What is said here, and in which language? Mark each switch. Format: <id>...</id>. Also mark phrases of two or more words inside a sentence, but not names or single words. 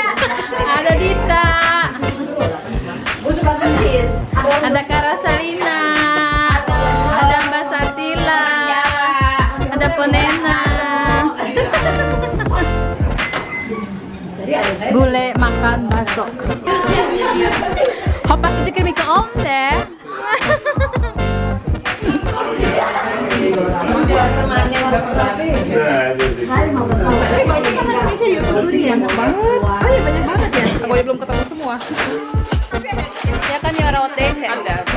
<id>Ada Dita. Ada Kak Rosalina. Ada Mbak Satila. Ada Ponena. Bule makan bakso.</id> <sv>Hoppas du tycker mycket om det.</sv> <id>Banyak banget ya. Aku belum ketemu semua. Ya kan ya orang OTC ada.</id>